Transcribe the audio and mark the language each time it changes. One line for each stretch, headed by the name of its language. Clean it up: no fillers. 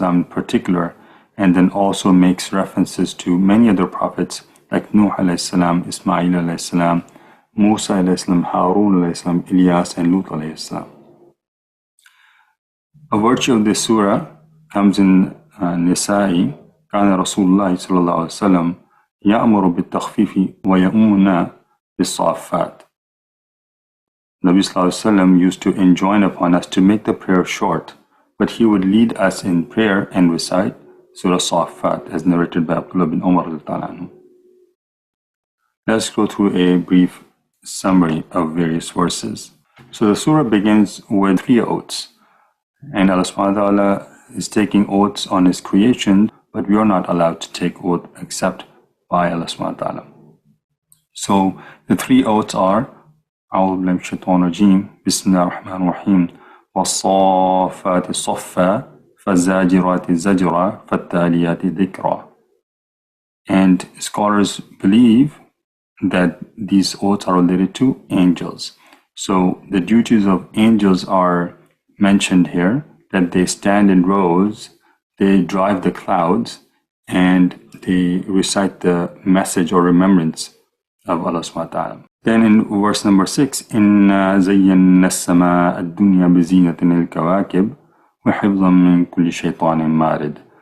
English: in particular, and then also makes references to many other prophets like Nuh a.s., Ismail a.s., Musa a.s., Harun a.s., Ilyas, and Lut a.s. A virtue of this surah comes in Nisa'i.
Arabic: كان رسول الله صلى الله عليه وسلم يأمر بالتخفيف ويؤمنا بالصافات.
English: Nabi Sallallahu Alaihi Wasallam used to enjoin upon us to make the prayer short, but he would lead us in prayer and recite Surah Safat as narrated by Abdullah bin Umar. Let's go through a brief summary of various verses. So the surah begins with three oaths, and Allah subhanahu wa ta'ala is taking oaths on His creation, but we are not allowed to take oath except by Allah subhanahu wa ta'ala. So the three oaths are
Arabic: أعوذ بالله من الشيطان الرجيم بسم الله الرحمن الرحيم والصافات صفا فالزاجرات زجرا فالتاليات ذكرا.
English: And scholars believe that these oaths are related to angels. So the duties of angels are mentioned here, that they stand in rows, they drive the clouds, and they recite the message or remembrance of Allah subhanahu wa ta'ala. Then in verse number 6,
Arabic: إِنَّا زَيَّنَّا السَّمَاءَ الدُّنْيَا بِزِينَةٍ الْكَوَاكِبِ وَحِفْظًا مِّن كُلِّ شَيْطَانٍ مَارِدٍ.